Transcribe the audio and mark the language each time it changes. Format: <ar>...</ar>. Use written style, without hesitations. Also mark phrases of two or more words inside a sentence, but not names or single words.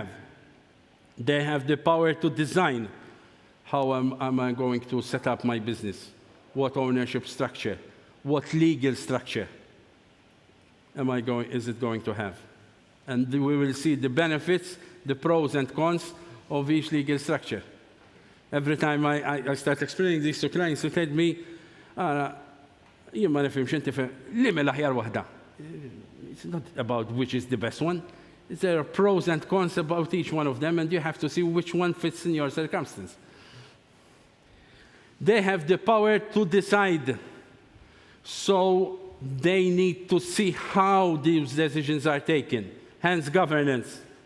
<en>They have the power to design how am I going to set up my business, what ownership structure, what legal structure is it going to have. And we will see the benefits, the pros and cons of each legal structure. Every time I start explaining this to clients, they tell me,</en> <mt>jien ma nifhimx inti li l-aħjar waħda.</mt> <en>It's not about which is the best one. There are pros and cons about each one of them, and you have to see which one fits in your circumstance. They have the power to decide, so they need to see how these decisions are taken, hence governance.</en>